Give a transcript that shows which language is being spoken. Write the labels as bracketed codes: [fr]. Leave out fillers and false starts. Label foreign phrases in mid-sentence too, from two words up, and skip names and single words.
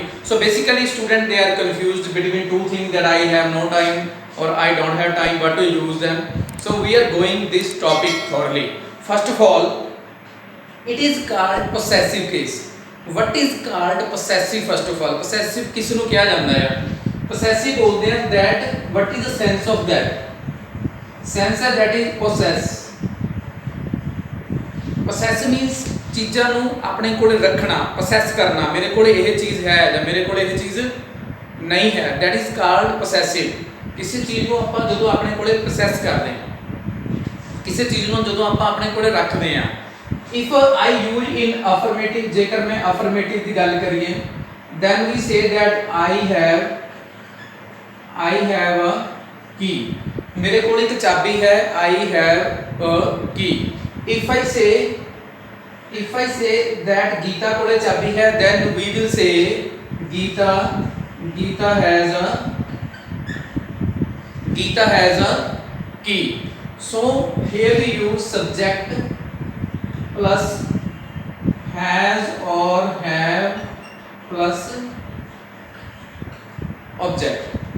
[en] So basically student, they are confused between two things, that I have no time or I don't have time, what to use them. So we are going this topic thoroughly. First of all, it is called possessive case. What is called possessive? First of all, possessive [pa] ਕਿਸ ਨੂੰ ਕਿਹਾ ਜਾਂਦਾ ਹੈ? [en] Possessive [hi] बोलते हैं [en] that what is the sense of that? Sense है that is possess. Possess means [pa] ਚੀਜ਼ਾਂ ਨੂੰ ਆਪਣੇ ਕੋਲੇ ਰੱਖਣਾ, possess ਕਰਨਾ, ਮੇਰੇ ਕੋਲੇ ਇਹ ਚੀਜ਼ ਹੈ ਜਾਂ ਮੇਰੇ ਕੋਲੇ ਇਹ ਚੀਜ਼ ਨਹੀਂ ਹੈ, [en] that is called possessive. [pa] ਕਿਸੇ ਚੀਜ਼ ਨੂੰ ਆਪਾਂ ਜਦੋਂ ਆਪਣੇ ਕੋਲੇ possess ਕਰਦੇ ਹਾਂ, ਕਿਸੇ ਚੀਜ਼ ਨੂੰ ਜਦੋਂ ਆਪਾਂ ਆਪਣੇ ਕੋਲੇ ਰੱਖਦੇ ਹਾਂ. [en] If I use in affirmative, [pa] जेकर मैं affirmative की गल करिए, [en] then we say that I have a key. [pa] ਮੇਰੇ ਕੋਲ ਇੱਕ ਚਾਬੀ ਹੈ, [en] I have a key. If I say that [pa] ਗੀਤਾ ਕੋਲੇ ਚਾਬੀ ਹੈ, [en] then we will say गीता has a key. So here we use subject plus has or have plus object.